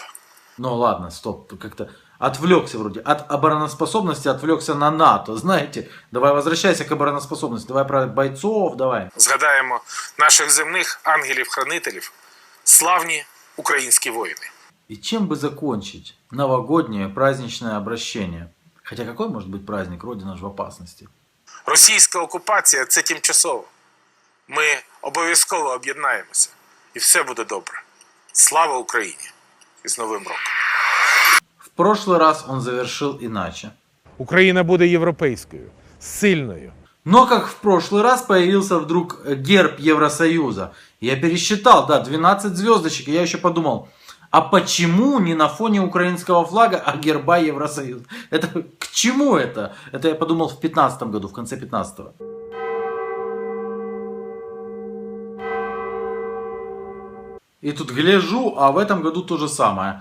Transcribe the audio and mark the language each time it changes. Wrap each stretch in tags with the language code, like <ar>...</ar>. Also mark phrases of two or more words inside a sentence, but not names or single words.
<ru>Ну ладно, стоп, как-то отвлекся вроде. От обороноспособности отвлекся на НАТО. Знаете, давай возвращайся к обороноспособности. Давай про бойцов, давай.</ru> <uk>Згадаємо наших земних ангелів-хранителів, славні українські воїни.</uk> <ru>И чем бы закончить новогоднее праздничное обращение? Хотя какой может быть праздник? Родина же в опасности.</ru> <uk>Російська окупація – це тимчасово. Ми обов'язково об'єднаємося. І все буде добре. Слава Україні! І з Новим роком!</uk> <ru>В прошлый раз он завершил иначе.</ru> <uk>Україна буде європейською, сильною.</uk> <ru>Но как в прошлый раз появился вдруг герб Евросоюза. Я пересчитал, да, 12 звездочек. И я еще подумал, а почему не на фоне украинского флага, а герба Евросоюза? Это к чему это? Это я подумал в 2015 году, в конце 2015-го. И тут гляжу, а в этом году то же самое.</ru>